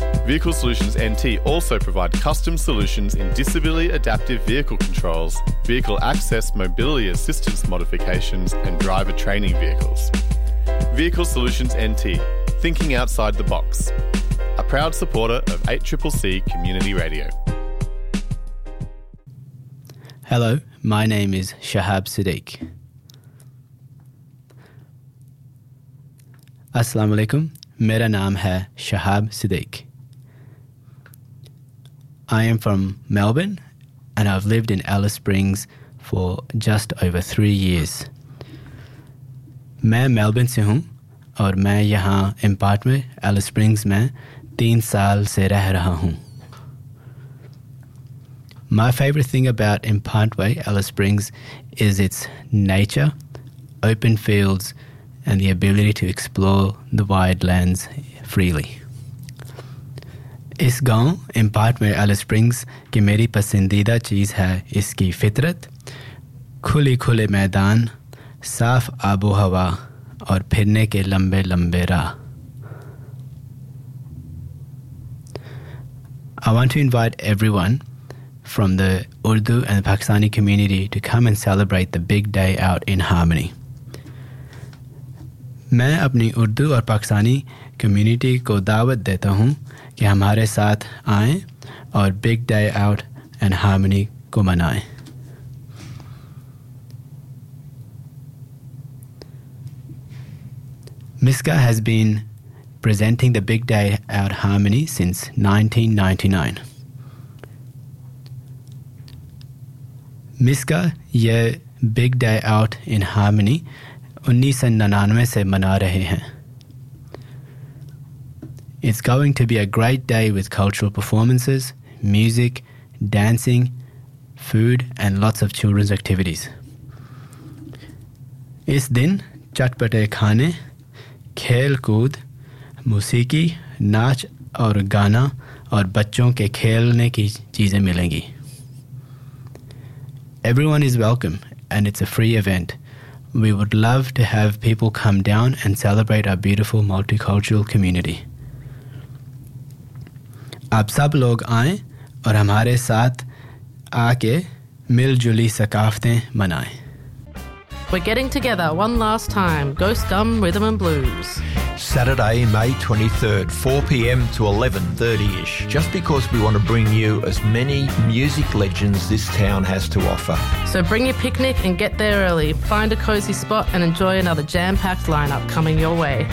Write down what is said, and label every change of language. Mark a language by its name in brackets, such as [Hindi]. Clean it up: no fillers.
[English] Vehicle Solutions NT also provide custom solutions in disability adaptive vehicle controls, vehicle access mobility assistance modifications, and driver training vehicles. Vehicle Solutions NT, thinking outside the box. A proud supporter of 8CCC Community Radio. Hello, my name is Shahab Siddiq. [Urdu] السلام علیکم، میرا نام ہے شہاب صدیق۔ [English] I am from Melbourne and I've lived in Alice Springs for just over 3 years. [Urdu] میں Melbourne سے ہوں اور میں یہاں اپارٹمنٹ ایلس اسپرنگز میں 3 سال سے رہ رہا ہوں۔ [English] My favourite thing about Impantway, Alice Springs, is its nature, open fields, and the ability to explore the wide lands freely. [Urdu] اس گاؤں، امپنٹوے، ایلس اسپرنگز، کی میری پسندیدہ چیز ہے اسکی فطرت، کھلی کھلی میدان، صاف آبو ہوا، اور پھرنے کے لمبے لمبے راہ۔ [English] I want to invite everyone from the Urdu and the Pakistani community to come and celebrate the big day out in harmony. [Urdu] میں اپنی اردو اور پاکستانی کمیونٹی کو دعوت دیتا ہوں کہ ہمارے ساتھ آئے اور big day out and harmony کو منائے۔ [English] MISCA has been presenting the big day out harmony since 1999. [Urdu] MISCA یہ Big Day Out in Harmony 1999 سے منا رہے ہیں۔ [English] It's going to be a great day with cultural performances, music, dancing, food and lots of children's activities. [Urdu] اس دن چٹپٹے کھانے، کھیل کود، موسیقی، ناچ اور گانا اور بچوں کے کھیلنے کی چیزے ملیں گی۔ [English] Everyone is welcome, and it's a free event. We would love to have people come down and celebrate our beautiful multicultural community. [Urdu] آپ سب لوگ آئیں اور ہمارے ساتھ آکے مل-جلی ثقافتے منائیں۔ [English] We're getting together one last time. Ghost Gum Rhythm and Blues. Saturday, May 23rd, 4 p.m. to 11:30-ish. Just because we want to bring you as many music legends this town has to offer. So bring your picnic and get there early. Find a cosy spot and enjoy another jam-packed lineup coming your way.